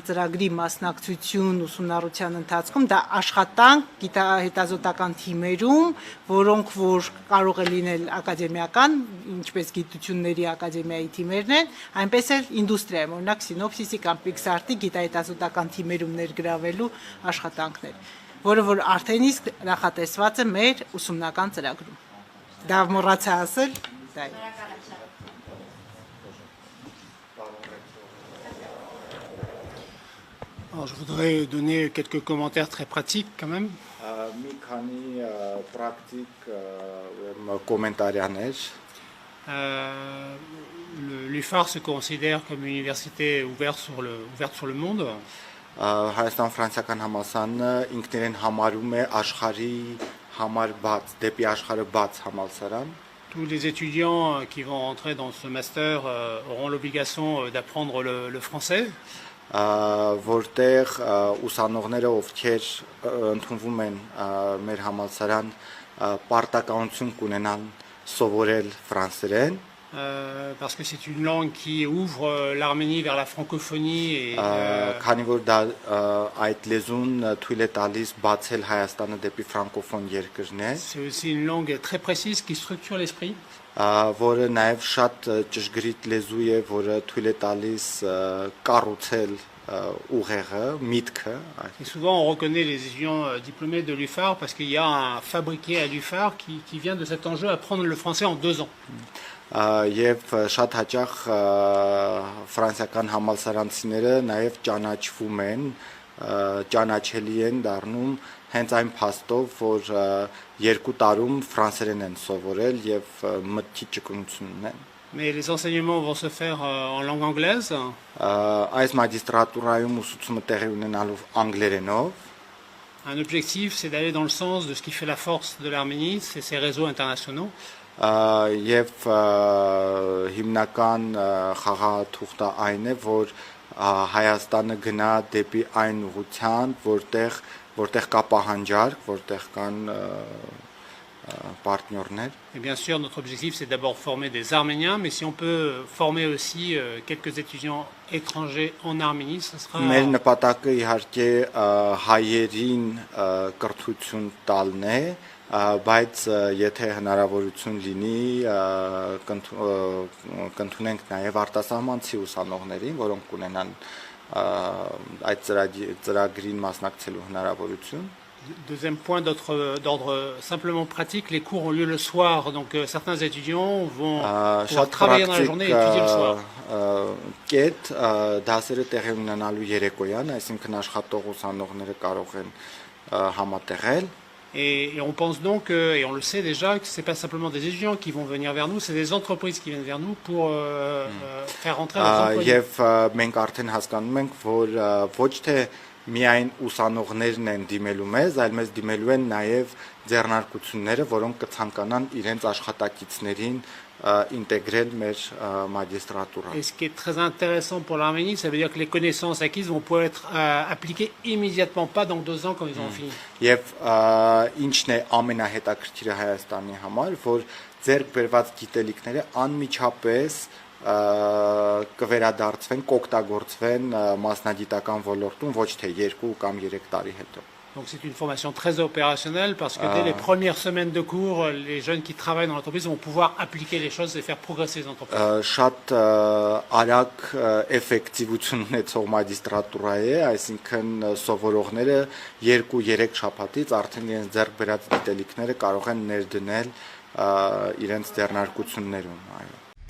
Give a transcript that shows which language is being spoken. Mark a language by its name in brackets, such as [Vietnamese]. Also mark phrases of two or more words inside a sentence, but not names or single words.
[Armenian] ծրագրի մասնակցություն ուսումնառության ընթացքում, դա աշխատանք գիտահետազոտական թիմերում, որոնք որ կարող է լինել ակադեմիական, ինչպես գիտությունների ակադեմիայի թիմերն են, այնպես էլ ինդուստրիայում, օրինակ Սինոպսիսի կամ Pixart-ի գիտահետազոտական թիմերում ներգրավելու աշխատանքներ, որը որ արդեն իսկ նախատեսված է մեր ուսումնական ծրագրում։ Դա մոռացա ասել, դա է։ [French] Alors, je voudrais donner quelques commentaires très pratiques quand même. [Armenian] Մի քանի պրակտիկ կոմենտարիաներ [French] L'UFAR se considère comme une université ouverte sur le monde. [Armenian] Հայաստան-ֆրանսիական համալսարանը ինքներեն համարում է աշխարհի համար բաց, դեպի աշխարհը բաց համալսարան։ [French] Tous les étudiants qui vont entrer dans ce master auront l'obligation d'apprendre le français. [Armenian] Որտեղ ուսանողները ովքեր ընդունվում են մեր համալսարան պարտականություն կունենան սովորել ֆրանսերեն [French] Parce que c'est une langue qui ouvre l'Arménie vers la francophonie [Armenian] քանի որ դա այդ լեզուն թույլ է տալիս բացել Հայաստանը դեպի ֆրանկոֆոն երկրներ [French] c'est aussi une langue très précise qui structure l'esprit. [Armenian] Որը նաև շատ ճշգրիտ լեզու է, որը թույլ է տալիս կառուցել ուղեղը, միտքը։ [French] Et souvent on reconnaît les étudiants diplômés de l'UFAR parce qu'il y a un fabriqué à l'UFAR qui vient de cet enjeu apprendre le français en 2 ans. [Armenian] Եվ շատ հաճախ ֆրանսիական համալսարանցիները նաև ճանաչվում են, ճանաչելի են դառնում հենց այն փաստով, որ 2 տարում ֆրանսերեն են սովորել եւ մտքի ճկունություն ունեն։ [French] Mais les enseignements vont se faire en langue anglaise. [Armenian] Այս մագիստրատուրայում ուսուցումը տեղի ունենալով անգլերենով։ [French] Un objectif, c'est d'aller dans le sens de ce qui fait la force de l'Arménie, c'est ses réseaux internationaux. [Armenian] Եվ հիմնական խաղաթուղթը այն է, որ Հայաստանը գնա դեպի այն ուղղությամբ, որտեղ կա պահանջարկ, որտեղ կան partnerներ. [French] Et bien sûr, notre objectif, c'est d'abord former des Arméniens, mais si on peut former aussi quelques étudiants étrangers en Arménie, ce sera... [Armenian] Մեր նպատակը իհարկե հայերին կրթություն տալն է, բայց եթե հնարավորություն լինի կընդունենք նաև արտասահմանցի ուսանողներին, որոնք կունենան այդ ծրագրին մասնակցելու հնարավորություն։ [French] Deuxième point d'ordre simplement pratique, les cours ont lieu le soir, donc certains étudiants vont pouvoir travailler dans la journée et étudier le soir. [Armenian] Կետ դասերը տեղի ունենալու երեկոյան, այսինքն աշխատող ուսանողները կարող են համատեղել [French] Et on pense donc, et on le sait déjà, que ce n'est pas simplement des étudiants qui vont venir vers nous, c'est des entreprises qui viennent vers nous pour faire rentrer leurs employés. [Armenian] Եվ մենք արդեն հասկանում ենք, որ ոչ թե միայն ուսանողներն են դիմելու մեզ, այլ մեզ դիմելու են նաև ձեռնարկությունները, որոնք կցանկանան իրենց աշխատակիցներին ինտեգրել մեր մագիստրատուրա։ [French] Et ce qui est très intéressant pour l'Arménie, ça veut dire que les connaissances acquises vont pouvoir être appliquées immédiatement, pas dans 2 ans quand ils ont fini. [Armenian] Եվ ինչն է ամենահետաքրքիրը Հայաստանի համար, որ ձեռք բերված գիտելիքները անմիջապես կվերադարձվեն, կօգտագործվեն մասնագիտական ոլորտում ոչ թե 2 կամ 3 տարի հետո։ [French] Donc c'est une formation très opérationnelle parce que dès les premières semaines de cours, les jeunes qui travaillent dans l'entreprise vont pouvoir appliquer les choses et faire progresser les entreprises. [Armenian] Շատ արագ էֆեկտիվություն ունեցող մագիստրատուրա է, այսինքն սովորողները 2-3 շաբաթից արդեն իրենց ձեռք բերած գիտելիքները կարող են ներդնել իրենց ձեռնարկություններում, այո։